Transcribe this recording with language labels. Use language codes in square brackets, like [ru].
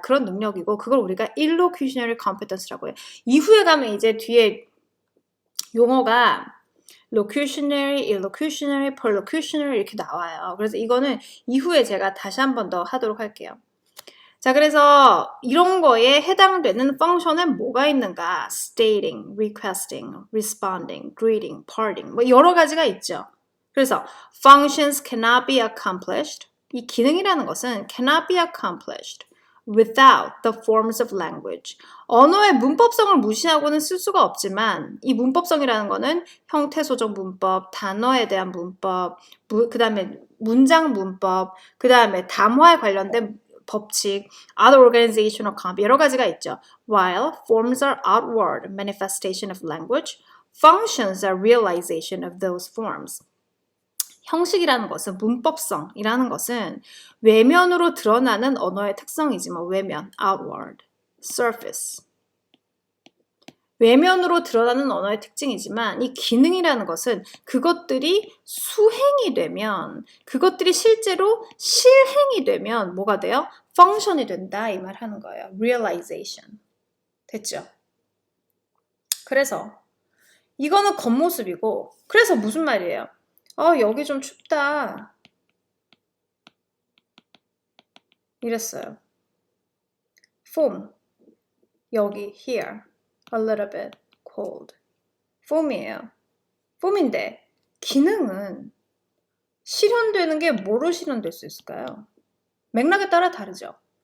[ko] 그런 능력이고 그걸 우리가 illocutionary competence라고 해요. 이후에 가면 이제 뒤에 용어가 locutionary, illocutionary, perlocutionary 이렇게 나와요. 그래서 이거는 이후에 제가 다시 한 번 더 하도록 할게요. 자, 그래서 이런 거에 해당되는 펑션은 뭐가 있는가? [en] stating, requesting, responding, greeting, parting 뭐 여러 가지가 있죠. [ko] 그래서 [en] functions cannot be accomplished. [ko] 이 기능이라는 것은 [en] cannot be accomplished without the forms of language. [ko] 언어의 문법성을 무시하고는 쓸 수가 없지만 이 문법성이라는 거는 형태소적 문법, 단어에 대한 문법, 그 다음에 문장 문법, 그 다음에 담화에 관련된 법칙, [en] other organizational comp [ko] 여러 가지가 있죠. [en] While forms are outward manifestation of language, functions are realization of those forms. [ko] 형식이라는 것은 문법성이라는 것은 외면으로 드러나는 언어의 특성이지만 외면, outward, surface. 외면으로 드러나는 언어의 특징이지만 이 기능이라는 것은 그것들이 수행이 되면, 그것들이 실제로 실행이 되면 뭐가 돼요? 펑션이 된다 이 말 하는 거예요. [en] realization. [ko] 됐죠? 그래서 이거는 겉모습이고, 그래서 무슨 말이에요? 여기 좀 춥다 이랬어요. [en] foam, [ko] 여기 [en] here, a little bit cold. [ko] foam이에요. foam인데 기능은 실현되는 게 뭐로 실현될 수 있을까요? 맥락에 따라 다르죠.